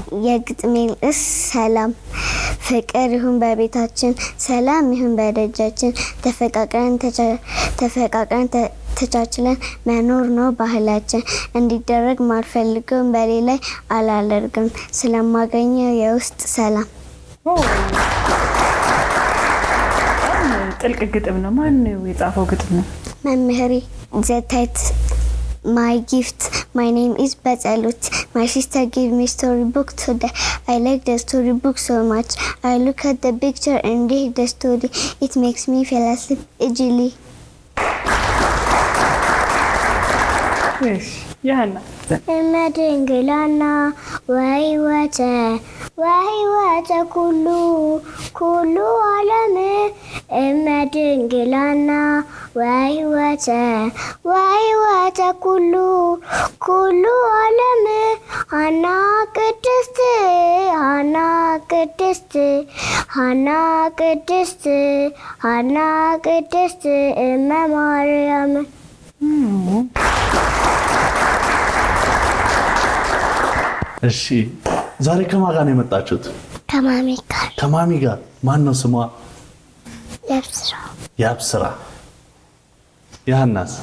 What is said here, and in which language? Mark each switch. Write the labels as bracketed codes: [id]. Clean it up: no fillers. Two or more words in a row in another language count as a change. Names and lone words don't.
[am] የግጥሜ ርዕስ ሰላም። ፍቅር ይሁን በቤታችን ሰላም ይሁን በደጃችን ተፈቃቅረን ተቻችለን መኖር ነው ባህላችን። እንዲደረግ ማልፈልገው በሌላ አላደርግም ስለማገኘው የውስጥ ሰላም። ጥልቅ ግጥም ነው። ማን የጻፈው ግጥም ነው? መምህሬ። [en] The title my gift. My name is Betsalut. My sister gave me storybook today. I like the storybook so much. I look at the picture and read the story. It makes me fall asleep easily. [am] ያና [gez] እመድንግላና ወህይወተ ኩሉ ዓለም እመድንግላና ወሕይወተ ኩሉ ዓለም ሐና ቅድስት እመ ማርያም። [am] እሺ ዛሬ ከማን ጋር ነው የመጣችሁት? ከማሚ ጋር። ማን ነው ስሟ? ያብስራ። ያናስ?